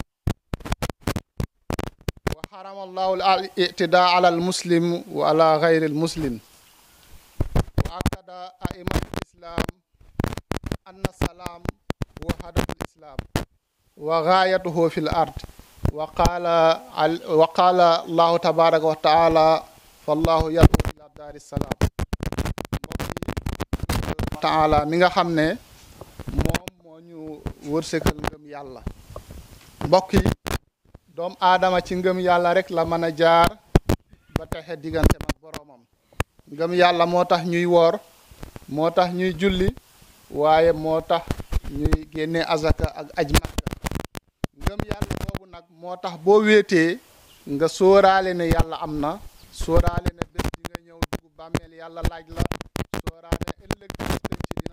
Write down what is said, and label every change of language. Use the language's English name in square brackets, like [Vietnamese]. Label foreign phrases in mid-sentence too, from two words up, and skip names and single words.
[Arabic] وحرم الله الاعتداء على المسلم وعلى غير المسلم وأكد أئمة الإسلام أن السلام هو هدف الإسلام وغايته في الأرض وقال الله تبارك وتعالى فالله يدعو إلى دار السلام تعالى [Wolof] mi nga xam ne moom moo ñu wërsëgal ngëm yàlla mbokk yi doom aadama ci ngëm yàlla rek la mën a jaar ba texe diggante ak boroomam ngëm yàlla moo tax ñuy woor moo tax ñuy julli waaye moo tax ñuy génne azaka ak aj Makka ngëm yàlla boobu nag moo tax boo wéetee nga sóoraale ne yàlla am na sóoraale ne bés di nga ñëw dugg bàmmeel yàlla laaj la sóoraale ëllëg bés penc dina